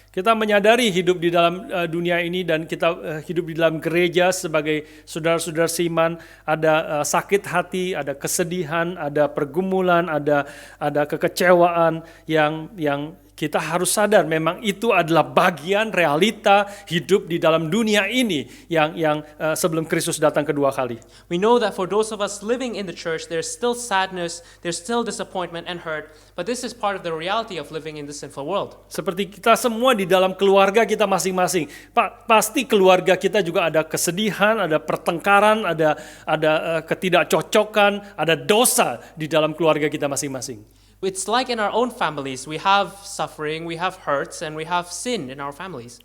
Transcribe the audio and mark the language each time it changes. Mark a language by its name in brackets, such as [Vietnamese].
[Indonesian] Kita menyadari hidup di dalam dunia ini dan kita hidup di dalam gereja sebagai saudara-saudara seiman, ada sakit hati, ada kesedihan, ada pergumulan, ada kekecewaan yang kita harus sadar memang itu adalah bagian realita hidup di dalam dunia ini yang sebelum Kristus datang kedua kali. [English] We know that for those of us living in the church, there's still sadness, there's still disappointment and hurt, but this is part of the reality of living in the sinful world. [Indonesian] Seperti kita semua di dalam keluarga kita masing-masing, pasti keluarga kita juga ada kesedihan, ada pertengkaran, ada ketidakcocokan, ada dosa di dalam keluarga kita masing-masing. [English] It's like in our own families, we have suffering, we have hurts, and we have sin in our families.